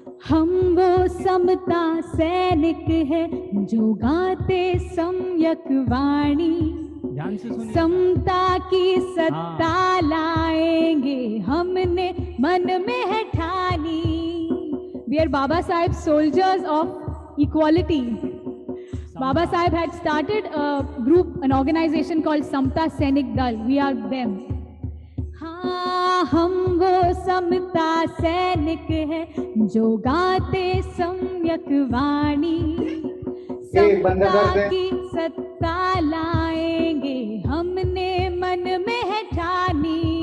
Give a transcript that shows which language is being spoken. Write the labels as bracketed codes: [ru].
[hi] हम वो समता सैनिक है जो गाते सम्यक वाणी, ध्यान से सुनिए। समता की सत्ता लाएंगे हमने मन में है ठानी। [en] We are Baba Saheb soldiers of equality. Baba Saheb had started a group, an organization called Samta Sainik Dal. We are them. [hi] हाँ, हम वो समता सैनिक है जो गाते सम्यक वाणी, समता की सत्ता लाएंगे हमने मन में है ठानी।